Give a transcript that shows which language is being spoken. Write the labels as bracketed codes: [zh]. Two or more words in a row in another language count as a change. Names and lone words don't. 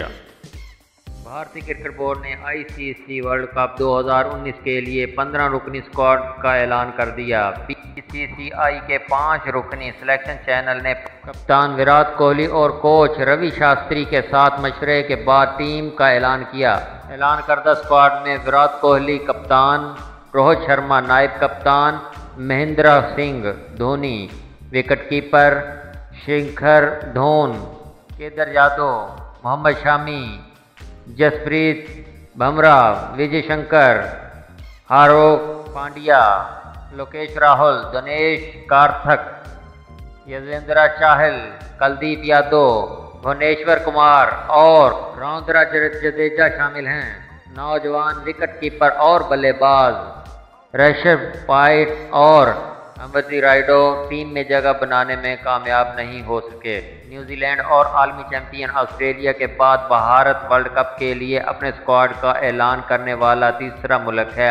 [ur] بھارتی کرکٹ بورڈ نے آئی سی سی [en] World Cup [ur] 2019 کے لیے 15 رکنی اسکواڈ کا اعلان کر دیا۔ بی سی سی آئی کے 5 رکنی [en] selection channel [ur] نے کپتان وراٹ کوہلی اور کوچ روی شاستری کے ساتھ مشورے کے بعد ٹیم کا اعلان کیا۔ اعلان کردہ اسکواڈ میں وراٹ کوہلی کپتان، روہت شرما نائب کپتان، مہندر سنگھ دھونی [en] wicket keeper, [ur] شکھر دھون، کیدر یادو، محمد شامی، جسپریت بمراہ، وجے شنکر، ہاروک پانڈیا، لوکیش راہل، دنیش کارتھک، یزویندر چاہل، کلدیپ یادو، بھونیشور کمار اور رودرا جڈیجا شامل ہیں۔ نوجوان [en] wicket keeper [ur] اور بلے باز رشبھ پنت اور امبتی رائیڈو ٹیم میں جگہ بنانے میں کامیاب نہیں ہو سکے۔ نیوزی لینڈ اور عالمی چیمپئن آسٹریلیا کے بعد بھارت [en] World Cup [ur] کے لیے اپنے اسکواڈ کا اعلان کرنے والا تیسرا ملک ہے۔